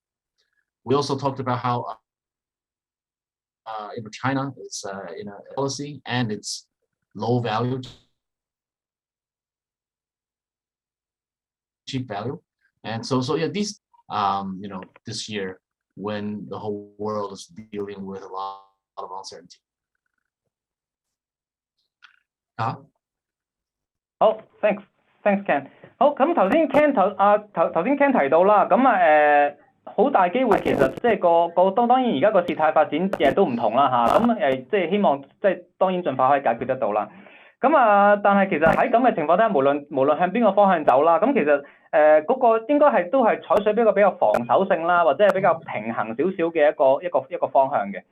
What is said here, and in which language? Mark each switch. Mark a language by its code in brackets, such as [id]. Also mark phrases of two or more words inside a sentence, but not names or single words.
[en] We also talked about how China is in a policy and it's low value, cheap value, and so yeah, these this year when the whole world is dealing with a lot of uncertainty. [yue] 好 ， [en] thanks Ken。 [yue] 好，咁頭先 Ken 提到啦，咁好大機會其實即係當然而家個事態發展都唔同啦嚇，咁即係希望即係當然盡快可以解決得到啦。咁但係其實喺咁嘅情況底下，無論向邊個方向走啦，咁其實嗰個應該都係採取一個比較防守性啦，或者係比較平衡少少嘅一個方向嘅。